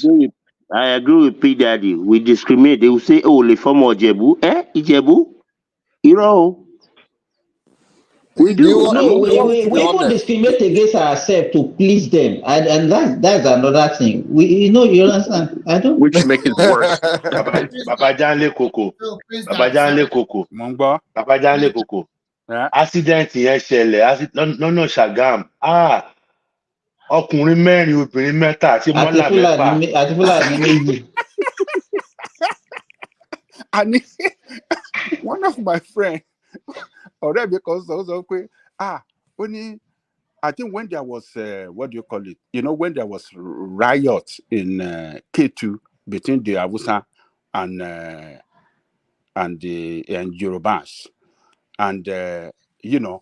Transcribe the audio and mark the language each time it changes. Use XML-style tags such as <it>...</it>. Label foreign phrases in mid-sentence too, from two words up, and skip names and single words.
<en>I agree with P Daddy. We discriminate. They will say, "Oh, le former Ijebu, Ijebu, Iro." We do. No, You want me to be we even honest? discriminate against ourselves to please them, and that's another thing. You understand? I don't. Which make it worse.</en> <yo>Baba Janle Koko.</yo> <en>So Prince</en> <yo>Baba</yo> <en>Daddy, sorry.</en> <yo>Janle Koko. Mongba. Baba Janle Koko.</yo> <en>Yeah.</en> <yo>Accident yẹn ṣẹlẹ̀ lọ́nà Ṣàgám. Ọkùnrin mẹ́rin obìnrin mẹ́ta àti mọ́là mẹ́fà. Àti Fúlàní méjì.</yo> <en>And one of my friends, already because also only I think when there was what do you call it? You know, when there was riot in K2 between the Hausa and the Yorubas, and you know,</en>